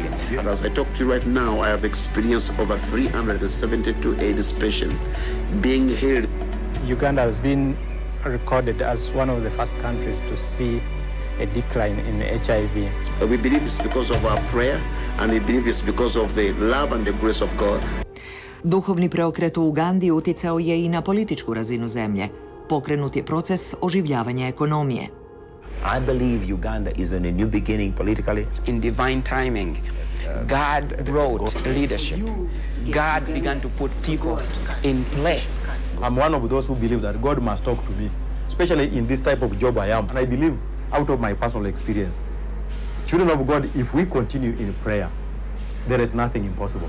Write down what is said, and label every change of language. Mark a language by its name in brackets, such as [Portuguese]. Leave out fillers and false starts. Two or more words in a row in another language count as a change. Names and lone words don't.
[English] And as I talk to you right now, I have experienced over 372 AIDS patients being healed. Uganda has been recorded as one of the first countries to see a decline in HIV. We believe it's because of our prayer, and we believe it's because of the love and the grace of God. [Croatian] Duhovni preokret u Ugandi utjecao je i na političku razinu zemlje. Pokrenut je proces oživljavanja ekonomije. [English] I believe Uganda is in a new beginning politically. In divine timing, God brought leadership. God began to put people in place. I'm one of those who believe that God must talk to me, especially in this type of job I am. And I believe, out of my personal experience, children of God, if we continue in prayer, there is nothing impossible.